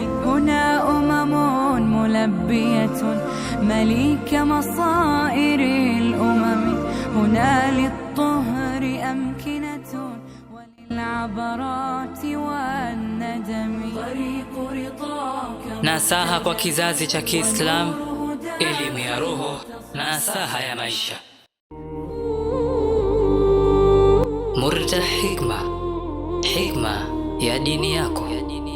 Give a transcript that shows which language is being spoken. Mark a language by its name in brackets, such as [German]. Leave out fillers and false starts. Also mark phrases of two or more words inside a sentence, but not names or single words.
[Arabic] هنا ملبية مليك مصائر الأمم. هنا للطهر أمكنة وللعبرات والندم. طريق رضاك. [Swahili] Nasaha kwa kizazi cha Kiislamu, elimu ya roho, nasaha ya maisha. Murtah Hikma, hikma ya dini yako.